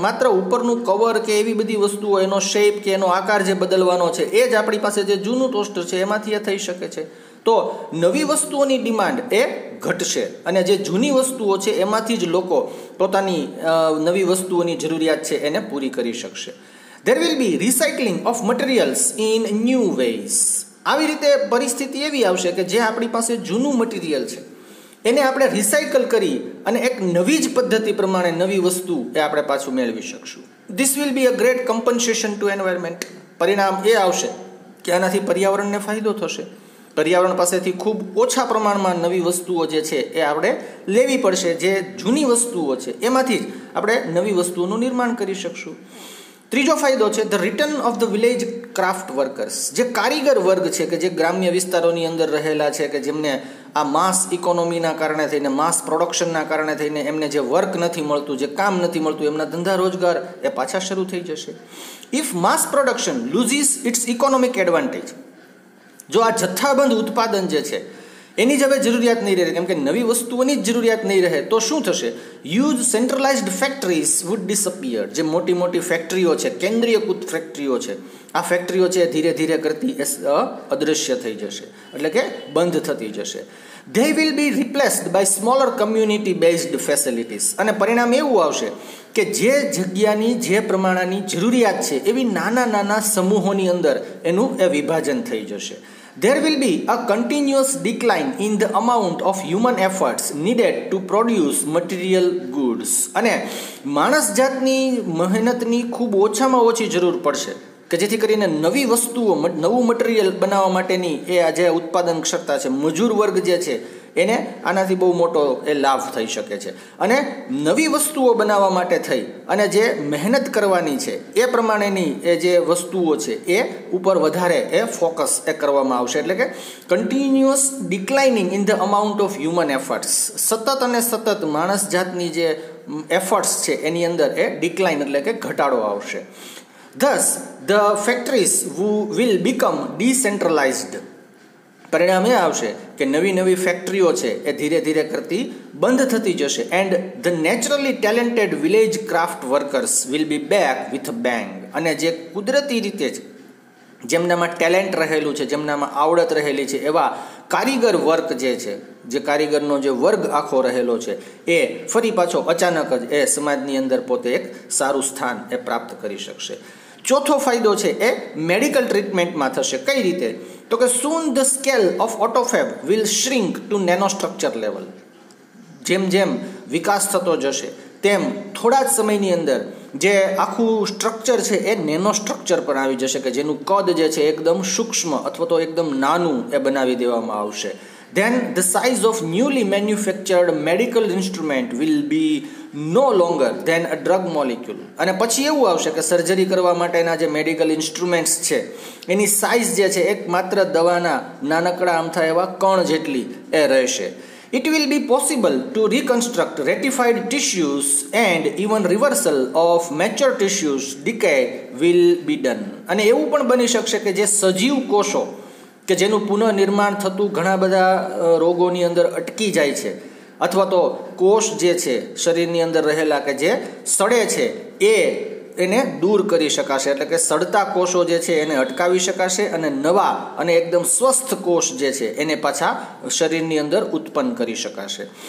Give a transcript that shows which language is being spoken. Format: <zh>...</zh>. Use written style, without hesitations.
<gu>માત્ર ઉપરનું કવર કે એવી બધી વસ્તુઓ, એનો શેપ કે એનો આકાર જે બદલવાનો છે એ જ આપણી પાસે જે જૂનું ટોસ્ટર છે એમાંથી એ થઈ શકે છે. તો નવી વસ્તુઓની ડિમાન્ડ એ ઘટશે અને જે જૂની વસ્તુઓ છે એમાંથી જ લોકો પોતાની નવી વસ્તુઓની જરૂરિયાત છે એને પૂરી કરી શકશે.</gu> <en>There will be recycling of materials in new ways.</en> <gu>આવી રીતે પરિસ્થિતિ એવી આવશે કે જે આપણી પાસે જૂનું મટીરિયલ છે એને આપણે રિસાયકલ કરી અને એક નવી જ પદ્ધતિ પ્રમાણે નવી વસ્તુ એ આપણે પાછું મેળવી શકશું.</gu> <en>This will be a great compensation to environment.</en> <gu>પરિણામ એ આવશે કે આનાથી પર્યાવરણને ફાયદો થશે. પર્યાવરણ પાસેથી ખૂબ ઓછા પ્રમાણમાં નવી વસ્તુઓ જે છે એ આપણે લેવી પડશે. જે જૂની વસ્તુઓ છે એમાંથી જ આપણે નવી વસ્તુઓનું નિર્માણ કરી શકશું. ત્રીજો ફાયદો છે</gu> <en>The return of the village craft workers.</en> <gu>જે કારીગર વર્ગ છે કે જે ગ્રામ્ય વિસ્તારોની અંદર રહેલા છે કે જેમને આ માસ ઇકોનોમીના કારણે થઈને, માસ પ્રોડક્શનના કારણે થઈને એમને જે વર્ક નથી મળતું, જે કામ નથી મળતું, એમના ધંધા રોજગાર એ પાછા શરૂ થઈ જશે.</gu> <en>If mass production loses its economic advantage.</en> <gu>જો આ જથ્થાબંધ ઉત્પાદન જે છે એની જ હવે જરૂરિયાત નહીં રહે, કેમ કે નવી વસ્તુઓની જ જરૂરિયાત નહીં રહે, તો શું થશે?</gu> <en>Huge centralised factories would disappear.</en> <gu>જે મોટી મોટી ફેક્ટરીઓ છે, કેન્દ્રીયકૃત ફેક્ટરીઓ છે, આ ફેક્ટરીઓ છે ધીરે ધીરે કરતી અદૃશ્ય થઈ જશે, એટલે કે બંધ થતી જશે.</gu> <en>They will be replaced by smaller community based facilities.</en> <gu>અને પરિણામ એવું આવશે કે જે જગ્યાની જે પ્રમાણેની જરૂરિયાત છે એવી નાના નાના સમૂહોની અંદર એનું એ વિભાજન થઈ જશે.</gu> <en>There will be a continuous decline in the amount of human efforts needed to produce material goods.</en> <gu>અને માણસ જાતની મહેનતની ખૂબ ઓછામાં ઓછી જરૂર પડશે કે જેથી કરીને નવી વસ્તુઓ, નવું મટીરિયલ બનાવવા માટેની એ આ જે ઉત્પાદન ક્ષમતા છે, મજૂર વર્ગ જે છે એને આનાથી બહુ મોટો એ લાભ થઈ શકે છે. અને નવી વસ્તુઓ બનાવવા માટે થઈ અને જે મહેનત કરવાની છે એ પ્રમાણેની એ જે વસ્તુઓ છે એ ઉપર વધારે એ ફોકસ એ કરવામાં આવશે. એટલે કે</gu> <en>continuous declining in the amount of human efforts,</en> <gu>સતત અને સતત માણસ જાતની જે એફર્ટ્સ છે એની અંદર એ ડિક્લાઇન એટલે કે ઘટાડો આવશે.</gu> <en>Thus, the factories will become decentralized.</en> <gu>પરિણામ એ આવશે કે નવી નવી ફેક્ટરીઓ છે એ ધીરે ધીરે કરતી બંધ થતી જશે.</gu> <en>And the naturally talented village craft workers will be back with a bang.</en> <gu>અને જે કુદરતી રીતે જ જેમનામાં ટેલેન્ટ રહેલું છે, જેમનામાં આવડત રહેલી છે એવા કારીગર વર્ક જે છે, જે કારીગરનો જે વર્ગ આખો રહેલો છે એ ફરી પાછો અચાનક જ એ સમાજની અંદર પોતે એક સારું સ્થાન એ પ્રાપ્ત કરી શકશે. ચોથો ફાયદો છે એ મેડિકલ ટ્રીટમેન્ટમાં થશે. કઈ રીતે? તો કે</gu> <en>soon the scale of AutoFab will shrink to nanostructure level.</en> <gu>જેમ જેમ વિકાસ થતો જશે તેમ થોડા જ સમયની અંદર જે આખું સ્ટ્રક્ચર છે એ નેનો સ્ટ્રક્ચર પર આવી જશે કે જેનું કદ જે છે એકદમ સૂક્ષ્મ અથવા તો એકદમ નાનું એ બનાવી દેવામાં આવશે.</gu> <en>Then the size of newly manufactured medical instrument will be no longer than a drug molecule.</en> <gu>અને પછી એવું આવશે કે સર્જરી કરવા માટેના જે મેડિકલ ઇન્સ્ટ્રુમેન્ટ્સ છે એની સાઇઝ જે છે એક માત્ર દવાના નાનકડા આમથા એવા કણ જેટલી એ રહેશે.</gu> <en>It will be possible to reconstruct ratified tissues and even reversal of mature tissues decay will be done.</en> <gu>અને એવું પણ બની શકશે કે જે સજીવ કોષો કે જેનું પુનઃનિર્માણ થતું ઘણા બધા રોગોની અંદર અટકી જાય છે, અથવા તો કોષ જે છે શરીરની અંદર રહેલા કે જે સડે છે એને દૂર કરી શકાશે. એટલે કે સડતા કોષો જે છે એને અટકાવી શકાશે અને નવા અને એકદમ સ્વસ્થ કોષ જે છે એને પાછા શરીરની અંદર ઉત્પન્ન કરી શકાશે.</gu>